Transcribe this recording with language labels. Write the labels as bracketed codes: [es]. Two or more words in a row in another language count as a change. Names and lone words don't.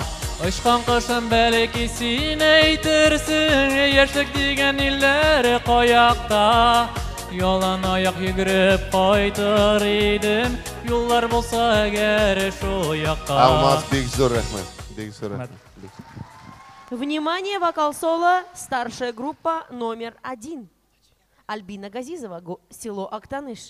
[tt] Очкан кошым бәлки син әйтерсең, яшьлек дигән илләр каякта. Ялан аяк йөгереп кайтыр идем, юллар булса әгәр шул якка. Алмаз, бик зур рәхмәт. Бик зур рәхмәт. [ru] Внимание, вокал-соло, старшая группа номер 1. Альбина Газизова, село Актаныш.